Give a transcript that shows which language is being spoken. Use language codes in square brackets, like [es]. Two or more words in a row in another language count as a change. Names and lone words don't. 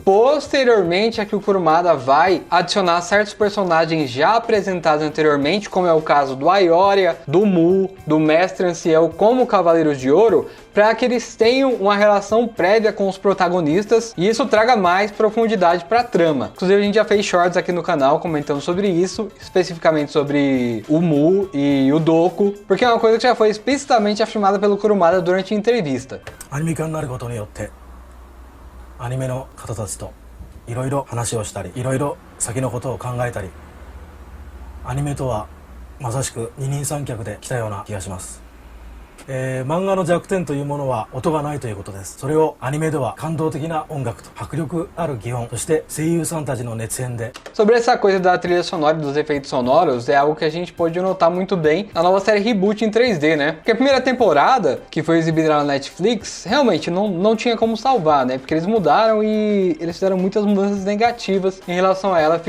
[pt] Posteriormente é que o Kurumada vai adicionar certos personagens já apresentados anteriormente, como é o caso do Aioria, do Mu, do Mestre Anciel como cavaleiros de ouro, para que eles tenham uma relação prévia com os protagonistas e isso traga mais profundidade para a trama. Inclusive a gente já fez shorts aqui no canal comentando sobre isso, especificamente sobre o Mu e o Doku, porque é uma coisa que já foi explicitamente afirmada pelo Kurumada durante a entrevista. [ja] アニメ化になることによってアニメの方たちといろいろ話をしたりいろいろ先のことを考えたりアニメとはまさしく二人三脚で来たような気がします。漫画の弱点というものは音がないということです。それをアニメでは感動的な音楽と迫力ある擬音、そして声優さんたちの熱演で。 [pt] Sobre essa coisa da trilha sonora e dos efeitos sonoros, é algo que a gente pode notar muito bem na nova série Reboot em 3D, né? Porque a primeira temporada, que foi exibida na Netflix, realmente não tinha como salvar, né? Porque eles mudaram e eles fizeram muitas mudanças negativas em relação a ela.